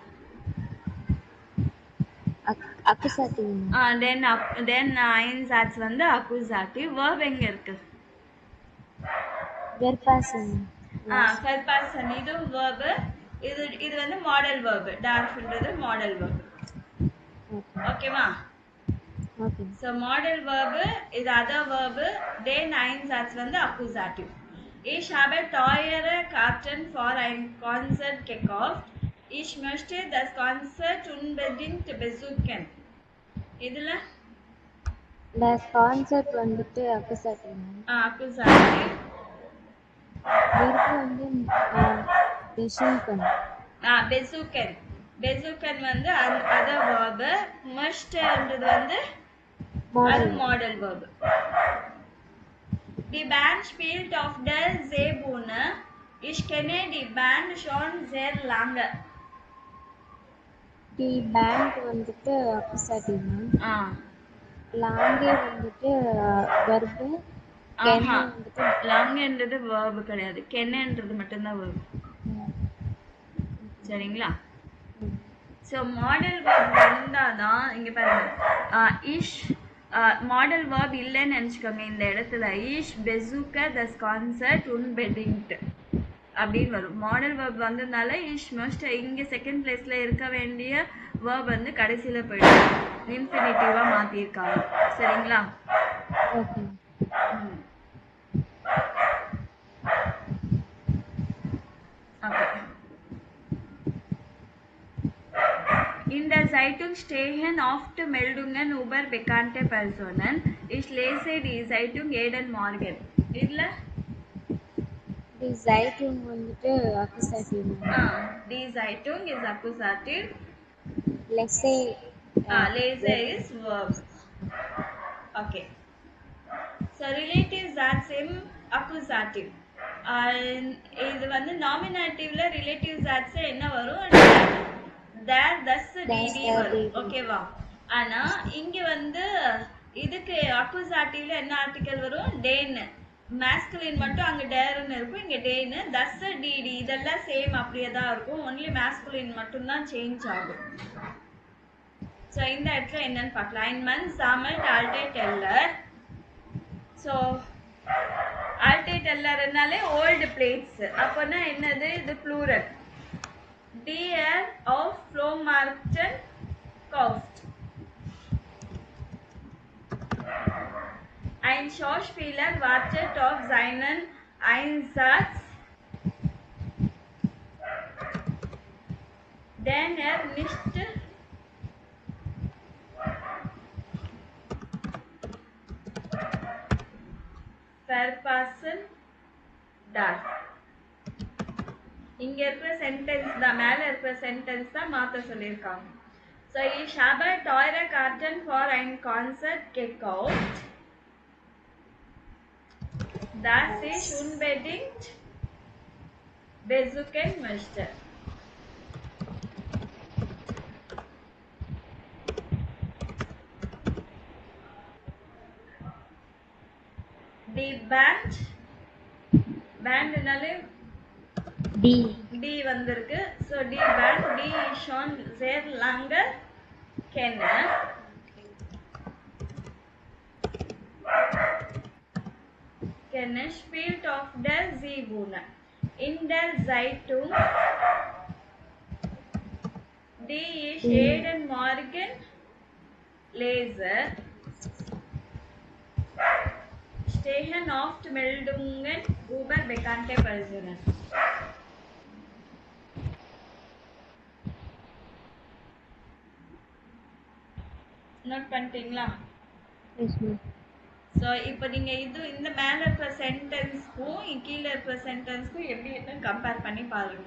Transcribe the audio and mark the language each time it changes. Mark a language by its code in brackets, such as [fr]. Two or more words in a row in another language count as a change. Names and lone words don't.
[ta] accusative. [de] den Einsatz [ta] வந்து accusative. verb எங்க இருக்கு? verpassen. verpassen இது verb. இது வந்து மாடல் verb. darfன்றது மாடல் verb. ஓகேவா? Okay. [en] So model verb is other verb. [de] Den Einsatz [ta] வந்து accusative. [de] Ich habe teure Karten für ein Konzert gekauft. Ich möchte das Konzert unbedingt besuchen. [ta] இதுல [de] das Konzert [ta] வந்துட்டு accusative. accusative. verb வந்து besuchen. besuchen. besuchen வந்து other verb. möchte என்றது வந்து model verb. [de] Die Band spielt auf der Seebühne. Ich kenne die Band schon sehr lange. Die Band [ta] வந்துட்டு accusative. lange வந்துட்டு verb. ஆஹா, langeன்றது verb கிடையாது. கென்னன்றது மட்டும்தான் verb. சரிங்களா? ஸோ மாடல் verb வந்தாதான் இங்க பாருங்க, இஷ் மாடல் verb இல்லைன்னு நினச்சிக்கோங்க. இந்த இடத்துல [de] Ich besuche das Konzert unbedingt [ta] அப்படின்னு வரும். மாடல் verb வந்ததுனால இஷ் மஸ்ட் இங்கே [en] second placeல [ta] இருக்க வேண்டிய verb வந்து கடைசியில் போயிடும். இன்ஃபினிட்டிவாக மாற்றிருக்காங்க. சரிங்களா? ஓகே. [de] In der Zeitung stehen oft Meldungen über bekannte Personen. Ich lese die Zeitung jeden Morgen. [ta] இதுல [de] die Zeitung [ta] வந்துட்டு accusative. [de] die Zeitung [en] is accusative. lese is verb. Okay. So relatives are same accusative. [ta] இது வந்து nominativல [en] relatives adds [ta] என்ன வரும்? there thus dd வரும். ஓகேவா? ஆனா இங்க வந்து இதுக்கு accusativல என்ன ஆர்டிகல் வரும்? den. masculine மட்டும் அங்க derன்னு இருக்கும், இங்க den. thus dd இதெல்லாம் சேம் அப்படியே தான் இருக்கும். [en] only masculine [ta] மட்டும் தான் சேஞ்ச் ஆகும். ஸோ இந்த இடத்துல என்னன்னு பார்க்கலாம். [de] ein Mann sammelt alte Teller. [ta] ஸோ [de] alte Tellerனாலே [en] old plates. [ta] அப்போனா என்னது? இது ப்ளூரல். [de] Der auf Flohmarkt kauft. Ein Schauspieler wartet auf seinen Einsatz, den nicht verpassen darf. [ta] இங்க இருக்கிற சென்டென்ஸ் தான், மேல இருக்கிற சென்டென்ஸ் தான் மாத்த சொல்லியிருக்காங்க. [de] So ich habe teure Karten für ein Konzert gekauft. Das ich unbedingt besuchen möchte. Die Band [ta] நாலே D வந்திருக்கு. [de] So die Band die schon sehr lange kenne. Kenne spielt auf der Seebühne. in der Zeitung die ich jeden Morgen lese, stehen oft Meldungen über bekannte Personen. [ta] நோட் பண்ணிட்டீங்களா? [en] yes ma'am. [ta] ஸோ இப்போ நீங்கள் இந்த மேலே இருக்கிற சென்டென்ஸ்க்கும் கீழே இருக்கிற சென்டென்ஸ்க்கும் எப்படி இருக்குன்னு கம்பேர் பண்ணி பாருங்க.